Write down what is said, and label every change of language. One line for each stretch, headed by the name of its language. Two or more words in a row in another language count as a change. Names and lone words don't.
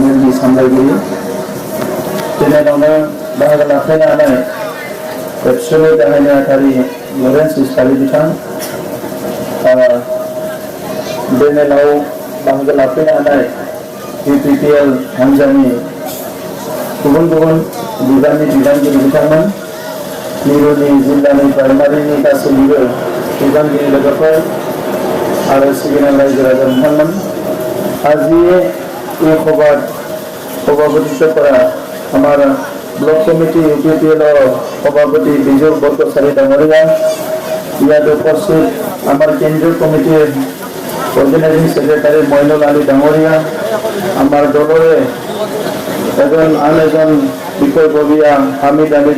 Bodo: सामलायगिरि दिनैनावनो बाहागो लाफैनो हानाय एबसुनि गाहाय नेहाथारि लरेन्स इस्लारि बिथां दिनैनाव बाहागो लाफैनो हानाय UPPL हान्जानि गुबुन गुबुन बिबाननि बिबानगिरि बिथांमोन मिरुनि जिल्लानि प्राइमारिनि गासैनिबो बिबानगिरि लोगोफोर आरो सिबिनाय रायजो राजा बिथांमोन
Assamese: আজি এই সভাপতিত্বরা আমার ব্লক কমিটি UPPL সভাপতি বিজয় বরকচাৰী ডাঙৰীয়া ইয়াত উপস্থিত আমার কেন্দ্রীয় কমিটির অর্গানাইজিং সেক্রেটারি মইনুল আলী ডাঙৰীয়া আমার দলরে আন এজন বিষয়ববীয়া হামিদ আলী